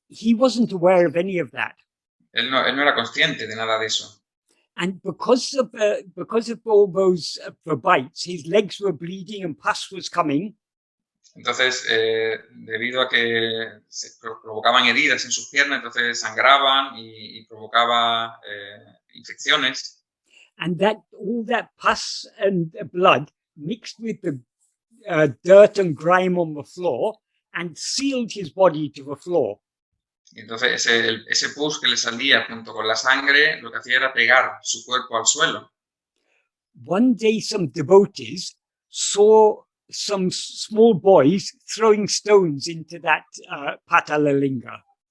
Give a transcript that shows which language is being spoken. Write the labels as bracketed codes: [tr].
[en] He wasn't aware of any of that. [es] Él no era consciente de nada de eso. [en] And because of all those bites, his legs were bleeding and pus was coming. [es] Entonces, debido a que se provocaban heridas en sus piernas, entonces sangraban y provocaba infecciones. [en] And that all that pus and blood mixed with the dirt and grime on the floor and sealed his body to the floor. [es] Y entonces ese pus que le salía junto con la sangre lo que hacía era pegar su cuerpo al suelo. [en] One day, some devotees saw some small boys throwing stones into that Patalalinga.